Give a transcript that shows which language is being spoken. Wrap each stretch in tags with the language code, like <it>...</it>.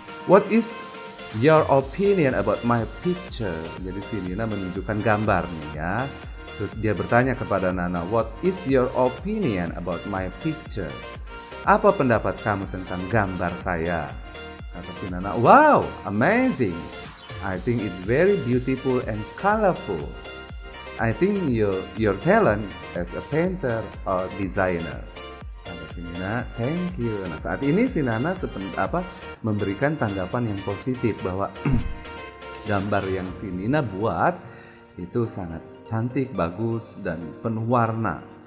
<en>What is your opinion about my picture?</en> <id>Jadi si Nina menunjukkan gambar nih ya. Terus dia bertanya kepada Nana,</id> <en>what is your opinion about my picture?</en> <id>Apa pendapat kamu tentang gambar saya? Kata si Nana,</id> <en>wow, amazing. I think it's very beautiful and colorful. I think your talent as a painter or designer.</en> <id>Kata si Nina, thank you. Nah saat ini si Nana memberikan tanggapan yang positif bahwa gambar yang si Nina buat itu sangat cantik, bagus, dan penuh warna.</id>